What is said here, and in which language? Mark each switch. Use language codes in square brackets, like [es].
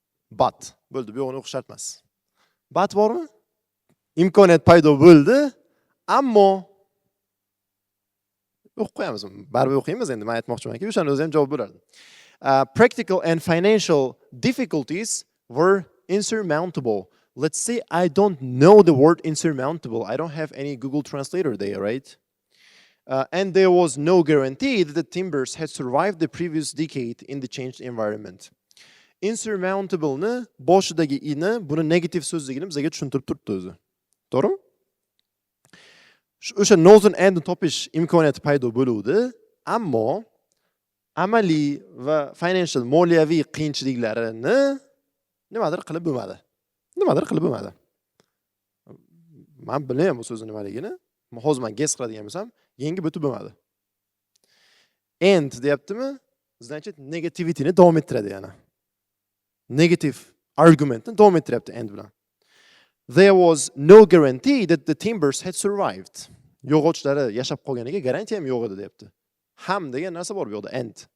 [uz] But bo'ldi, bu yo'qni o'qish shart emas. But bormi? Imkoniyat paydo bo'ldi, ammo o'qib qo'yamiz. Baribir o'qiymiz endi, men aytmoqchimanki, o'shani o'zi ham javob bo'lardi. [en] Practical and financial difficulties were insurmountable. Let's say I don't know the word insurmountable. I don't have any Google Translator there, right? And there was no guarantee that the timbers had survived the previous decade in the changed environment. [uz] Insurmountable ni boshidagi ini buni negative so'zligini bizga tushuntirib turibdi o'zi. To'g'rimi? O'sha northern endni topish imkoniyati paydo bo'luvdi, ammo amaliy va financial moliyaviy qiyinchiliklarini nimadir qilib bo'lmadi. Nimadir qilib bo'lmadi. Men bilmayman bu so'zni nimaligini. Hozir men guess qiladigan bo'lsam, yengib o'tib bo'lmadi. End deyaptimi? Значит, negativityni davom ettiradi yana. Negative argumentni davom ettiryapti end bilan. [en] There was no guarantee that the timbers had survived. [uz] Yog'ochlari yashab qolganiga garantiya ham yo'q edi deyapti. Ham degan narsa bor bu yoqda, end.